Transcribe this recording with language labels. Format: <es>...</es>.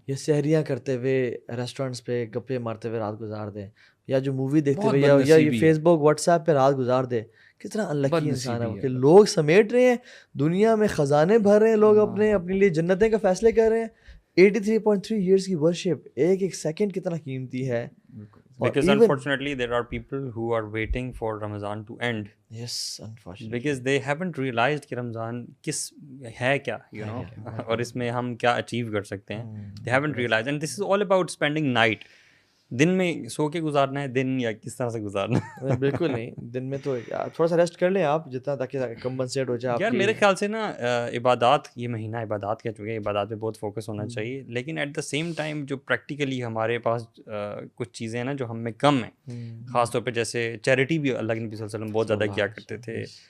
<ur>یا سحریاں کرتے ہوئے ریسٹورینٹس پہ گپے مارتے ہوئے رات گزار دیں، یا جو مووی دیکھتے ہوئے یا فیس بک واٹس ایپ پہ رات گزار دے، کتنا انلکی انسان ہے کہ لوگ سمیٹ رہے ہیں، دنیا میں خزانے بھر رہے ہیں، لوگ اپنے لیے جنتیں کا فیصلے کر رہے ہیں. 83.3 ایئرس کی ورشپ، ایک سیکنڈ کتنا قیمتی ہے.</ur> <en>Because unfortunately there are people who are waiting for Ramadan to end. Yes, unfortunately. Because they haven't realized</en> <ur>کہ رمضان کس ہے کیا، you know، اور اس میں ہم کیا اچیو کر سکتے ہیں.</ur> <en>They haven't realized, and this is all about spending night.</en> <ur>دن میں سو کے گزارنا ہے دن یا کس طرح سے گزارنا ہے؟ بالکل نہیں، دن میں تو تھوڑا سا ریسٹ کر لیں آپ جتنا، تاکہ کمپنسیٹ ہو جائے. یار میرے خیال سے نا عبادات، یہ مہینہ عبادات کا چونکہ عبادات پہ بہت فوکس ہونا چاہیے، لیکن</ur> <en>at the same time</en> <ur>جو پریکٹیکلی ہمارے پاس کچھ چیزیں ہیں نا جو ہم میں کم ہیں، خاص طور پہ جیسے چیریٹی بھی اللہ کے نبی صلی اللہ علیہ وسلم بہت زیادہ کیا کرتے تھے.</ur>